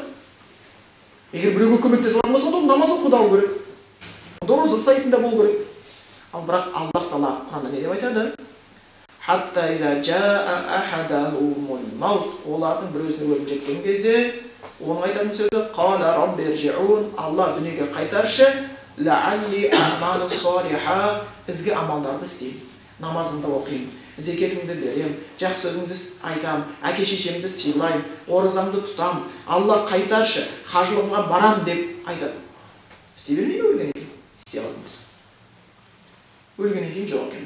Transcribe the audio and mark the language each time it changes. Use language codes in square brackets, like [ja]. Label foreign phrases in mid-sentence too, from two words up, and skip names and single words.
[kk] Егер біреуге көмектесе алатын болса, онда намаз оқуды алу керек. Онда ораза ұстайтын да болу керек. Ал бірақ Аллах Тағала Құранда не деп айтады? [ar] حتى إذا جاء أحدهم الموت. [kk] Олардың бір өзіне өлім жеткен кезде, оның айтатын сөзі [ar] قال رب ارجعون, [kk] Алла дүниеге қайтаршы, [ar] لعلي أعمل صالحا, [kk] ізгі амалдарды істеймін. Намазымды оқимын, зекетімді берем, жақсы сөзімді айтам, әке шешемді сыйлайм, оразамды тұтам, Алла қайтаршы, хажылығыңа барам деп айтады. Істей бермейді өлгеннен кейін. Істей алатын болса. Өлгеннен кейін жоқ екен.